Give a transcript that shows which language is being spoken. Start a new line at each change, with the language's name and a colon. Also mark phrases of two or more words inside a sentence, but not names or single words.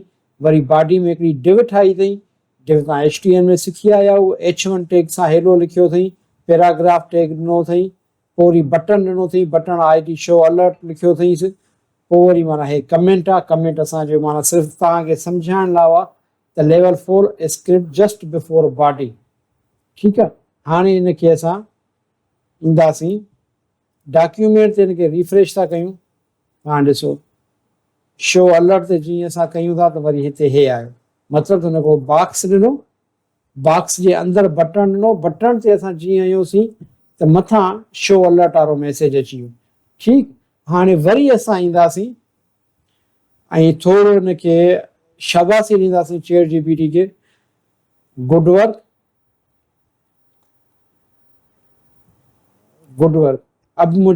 Sindhi: वरी बॉडी में हिकिड़ी डिव ठाही अथई, डिव तव्हां HTML में सिखी आया, उहो
English: H1 tag
Sindhi: सां हेलो लिखियो अथई,
English: paragraph tag
Sindhi: ॾिनो अथई, पोइ वरी बटन ॾिनो अथई,
English: button ID show alert
Sindhi: लिखियो अथईसि, पोइ वरी माना हे कमेंट आहे, कमेंट असांजो माना सिर्फ़ु तव्हांखे सम्झाइण लाइ आहे त
English: level 4 script just before body,
Sindhi: ठीकु आहे। हाणे हिनखे असां ईंदासीं डॉक्यूमेंट ते, हिनखे रिफ्रेश था कयूं, हाणे ॾिसो
English: show alert
Sindhi: ते जीअं असां कयूं था त वरी हिते हे आयो, मतिलबु हुन को बॉक्स ॾिनो, बॉक्स जे अंदरि बटन ॾिनो, बटन ते असां जीअं आहियूंसीं त मथां
English: show alert
Sindhi: वारो मैसेज अची वियो, ठीकु। हाणे वरी असां ईंदासीं ऐं थोरो हिनखे शाबाशी ॾींदासीं चैट GPT खे,
English: good work, good work,
Sindhi: अब